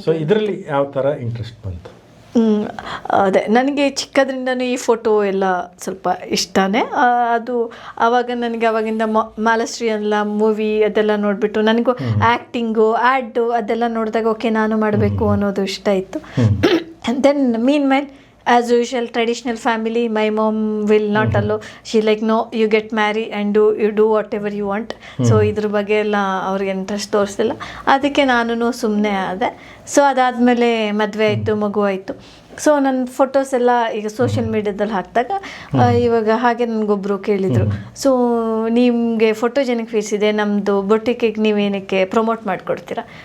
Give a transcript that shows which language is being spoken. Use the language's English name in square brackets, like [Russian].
[Kannada] So ಇದರಲ್ಲಿ ಯಾವ ಥರ ಇಂಟ್ರೆಸ್ಟ್ ಬಂತು? ಅದೇ ನನಗೆ ಚಿಕ್ಕದ್ರಿಂದನೂ ಈ ಫೋಟೋ ಎಲ್ಲ ಸ್ವಲ್ಪ ಇಷ್ಟನೇ. ಅದು ಆವಾಗ ನನಗೆ ಆವಾಗಿಂದ ಮಾಲಶ್ರೀ ಎಲ್ಲ ಮೂವಿ ಅದೆಲ್ಲ ನೋಡಿಬಿಟ್ಟು ನನಗೂ ಆ್ಯಕ್ಟಿಂಗು, ಆ್ಯಡು ಅದೆಲ್ಲ ನೋಡಿದಾಗ ಓಕೆ ನಾನು ಮಾಡಬೇಕು ಅನ್ನೋದು ಇಷ್ಟ ಇತ್ತು. [English] And then meanwhile as usual traditional family, my mom will not allow, she like no, you get married and you do whatever you want. [Kannada] So ಇದ್ರ ಬಗ್ಗೆ ಎಲ್ಲ ಅವ್ರಿಗೆ ಇಂಟ್ರೆಸ್ಟ್ ತೋರಿಸ್ತಿಲ್ಲ, ಅದಕ್ಕೆ ನಾನು ಸುಮ್ಮನೆ ಆದೆ. ಸೊ ಅದಾದಮೇಲೆ ಮದುವೆ ಆಯಿತು, ಮಗು ಆಯಿತು. ಸೊ ನನ್ನ ಫೋಟೋಸ್ ಎಲ್ಲ ಈಗ ಸೋಷಿಯಲ್ ಮೀಡ್ಯಾದಲ್ಲಿ ಹಾಕಿದಾಗ ಇವಾಗ ಹಾಗೆ ನನಗೊಬ್ಬರು ಕೇಳಿದರು, ಸೊ ನಿಮಗೆ ಫೋಟೋಜೆನಿಕ್ ಫೇಸ್ ಇದೆ, ನಮ್ಮದು ಬೊಟಿಕಿಗೆ ನೀವೇನಕ್ಕೆ ಪ್ರಮೋಟ್ ಮಾಡಿಕೊಡ್ತೀರಾ?